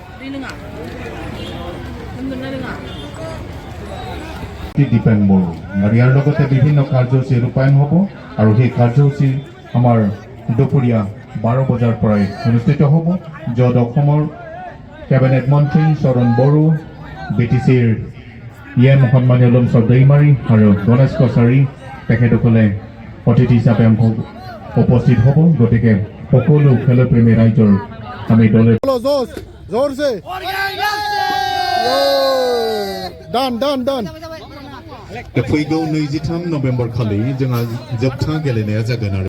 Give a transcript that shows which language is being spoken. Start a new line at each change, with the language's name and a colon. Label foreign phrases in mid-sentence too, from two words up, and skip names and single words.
Assamese: ডিপেণ্ড কৰোঁ আৰু ইয়াৰ লগতে বিভিন্ন কাৰ্যসূচী ৰূপায়ণ হ'ব আৰু সেই কাৰ্যসূচী আমাৰ দুপৰীয়া 12 বজাৰ পৰাই অনুষ্ঠিত হ'ব য'ত অসমৰ কেবিনেট মন্ত্ৰী চৰণ বড়ো BTCৰ সন্মানীয় লমচৰ দৈমাৰী আৰু গণেশ কছাৰী তেখেতসকলে অতিথি হিচাপে উপস্থিত হ'ব গতিকে সকলো খেলপ্ৰেমী ৰাইজৰ আমি দলে জোৰছে done
Bodo: फैगौ 23 नभेम्बर खालि जोंहा जोबथा गेलेनाया जागोन आरो